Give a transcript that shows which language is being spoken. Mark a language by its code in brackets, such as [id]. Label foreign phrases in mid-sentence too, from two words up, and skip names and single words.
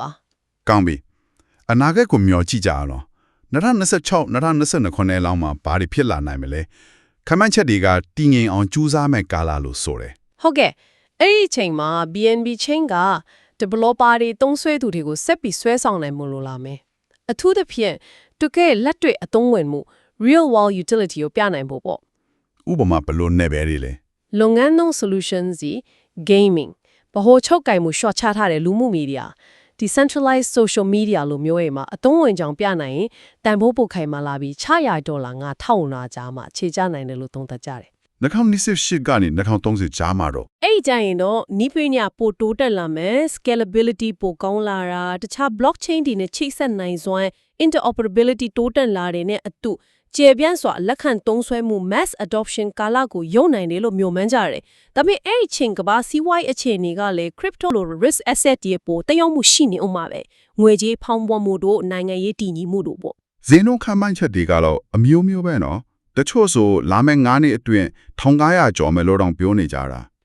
[my] ကောင်းပြီအနာဂတ်ကိုမျှော်ကြည့်ကြအောင်2026 2029ခုနှစ်လောက်မှာဘာတွေဖြစ်လာနိုင်မလဲခမန်းချက်တွေကတည်ငြိမ်အောင်ကြိုးစားမဲ့ကာလလို့ဆိုတယ် ဟုတ်ကဲ့အဲ့ဒီအချိန်မှာ BNB chain က developer တွေသုံးစွဲသူတွေကိုဆက်ပြီးဆွဲဆောင်နိုင်မလို့လာမယ်အထူးသဖြင့်တကယ်လက်တွေ့အသုံးဝင်မှု [en] real world utility [my] ကိုပြနိုင်ဖို့ပေါ့ ဥပမာဘယ်လိုနဲ့ပဲတွေလဲ လုပ်ငန်းသုံး solutions စီ gaming ဗဟိုချုပ်ကင်မှု short ချထားတဲ့လူမှုမီဒီယာ [en] decentralized social media [my] လိုမျိုးတွေမှာအသုံးဝင်ကြောင်ပြနိုင်ရင်တန်ဖိုးပုတ်ခိုင်မှလာပြီး$600ငါ1000နာကြားမှာခြေချနိုင်တယ်လို့သုံးသပ်ကြတယ် 2028ကနေ2030ကြားမှာတော့ အဲ့ဒီကြရင်တော့နီးပညာပိုတိုးတက်လာမယ် scalability ပိုကောင်းလာတာတခြား blockchain တွေနဲ့ချိတ်ဆက်နိုင်စွမ်း interoperability တိုးတက်လာတဲ့နဲ့အတူကျေပြန့်စွာလက်ခံသုံးစွဲမှု [en] mass adoption [my] ကာလကိုယုံနိုင်တယ်လို့မျှော်မှန်းကြတယ်။ဒါပေမဲ့အဲ့ဒီချိန်ကပါစီးပွားရေးအခြေအနေကလည်း crypto လို [en] risk asset [my] တွေပိုတည်ရောက်မှုရှိနေအောင်ပါပဲ။ငွေကြေးဖောင်းပွားမှုတို့နိုင်ငံရေးတည်ငြိမ်မှုတို့ပေါ့ ဈေးနှုန်းခန့်မှန်းချက်တွေကတော့အမျိုးမျိုးပဲနော်တချို့ဆိုလာမယ့်9နှစ်အတွင်း1500ကျော်မယ်လို့တောင်ပြောနေကြတာ